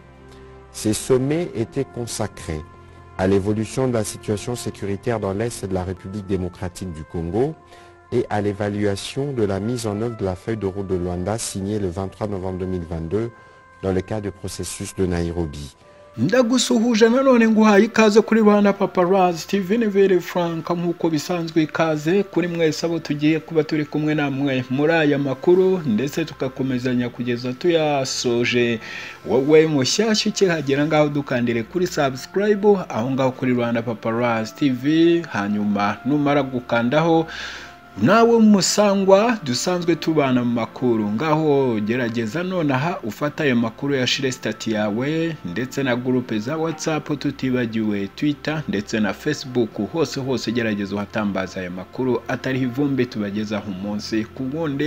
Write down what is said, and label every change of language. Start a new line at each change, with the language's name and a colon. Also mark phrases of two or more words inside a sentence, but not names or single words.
French: Ces sommets étaient consacrés à l'évolution de la situation sécuritaire dans l'Est de la République démocratique du Congo et à l'évaluation de la mise en œuvre de la feuille de route de Luanda signée le 23 novembre 2022 dans le cadre du processus de Nairobi.
Kinyarwanda: Ndagusuhuje nanone nguhaye ikaze kuri Rwanda Paparazzi TV Nevere Frank nk'uko bisanzwe ikaze kuri mwese abo tugiye kuba turi kumwe namwe muri aya makuru ndetse tugakomezanya kugeza tuyasoje. Wowe mushyashya ukihagera ngaho dukandire kuri subscribe aho ngaho kuri Rwanda Paparazzi TV, hanyuma numara gukandaho nawe musangwa dusanzwe tubana mu makuru ngaho gerageza nonaha ufata ayo makuru yashire stati yawe ndetse na groupe za WhatsApp tutibagiwe Twitter ndetse na Facebook, hose gerageza uhatambaza ayo makuru atari ivumbi tubagezaho umunsi ku wundi.